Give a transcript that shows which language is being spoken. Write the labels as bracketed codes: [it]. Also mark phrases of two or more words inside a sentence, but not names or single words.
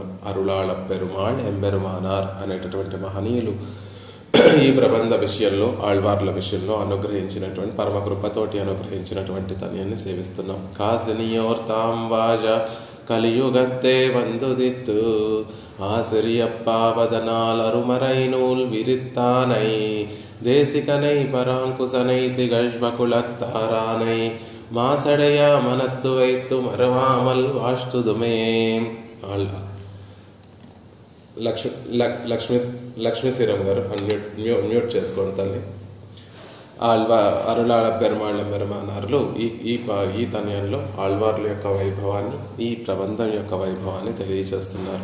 [te] అరుళాళ పెరుమాళ్ ఎంబెరుమానార్ అనేటటువంటి మహనీయులు ఈ ప్రబంధ విషయంలో ఆళ్వార్ల విషయంలో అనుగ్రహించినటువంటి పరమకృపతోటి అనుగ్రహించినటువంటి తన్యాన్ని సేవిస్తున్నాం. [ta] காசினியோர் தாம் வாழ கலியுகத்தே வந்துதித்து ஆசிரியப்பாவதனால் அருமறைநூல் விரித்தானை தேசிகனை பராங்குசனை திகழ்வகுலத்தாரானை மாசடையா மனத்து வைத்து மறவாமல் வாஷ்டுதுமே. [te] లక్ష్మీశీరం గారు మ్యూట్ చేసుకోండి తల్లి. అరుళాళ పెరుమాళ్ళ మెరుమానార్లు ఈ తన్యంలో ఆళ్వార్ల యొక్క వైభవాన్ని, ఈ ప్రబంధం యొక్క వైభవాన్ని తెలియజేస్తున్నారు.